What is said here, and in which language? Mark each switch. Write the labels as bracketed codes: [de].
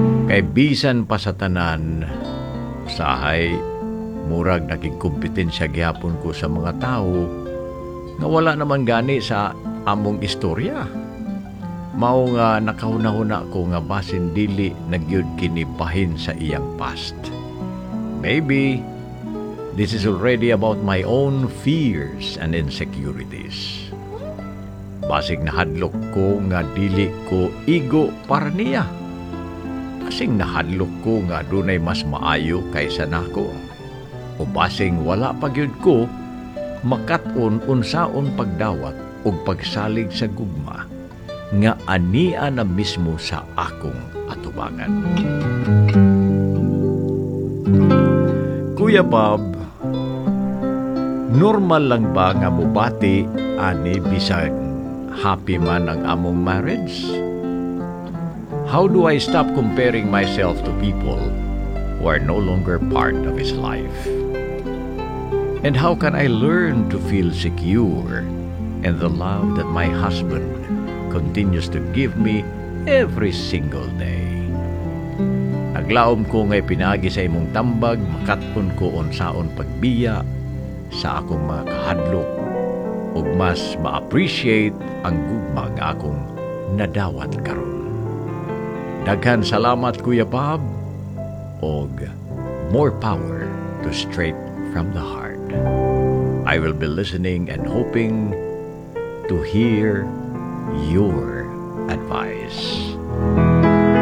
[ceb] Kay bisan pa sa tanan, usahay, murag naging kompetensya gihapon ko sa mga tao nga wala naman gani sa among istorya. Mao nga nakahuna-huna ko nga basin dili nagyud kinibahin sa iyang past. [en] Maybe this is already about my own fears and insecurities. [ceb] Basing nahadlok ko nga dili ko igo para niya. Basing nahadlok ko nga dunay mas maayo kaysa nako. O basing wala pagyud ko makat-on unsaon pagdawat ug pagsalig sa gugma nga ania na mismo sa akong atubangan. Kuya Bob, normal lang ba nga mubati ani bisag happy man ang among marriage? [en] How do I stop comparing myself to people who are no longer part of his life? And how can I learn to feel secure in the love that my husband continues to give me every single day? [ceb] Naglaom ko nga pinagi sa imong tambag, makatpon ko unsaon pagbiya sa akong mga kahadlok, ug mas ma-appreciate ang gugma nga akong nadawat karon. Daghan salamat, Kuya Bob, ug [en] more power to straight from the heart. I will be listening and hoping to hear your advice.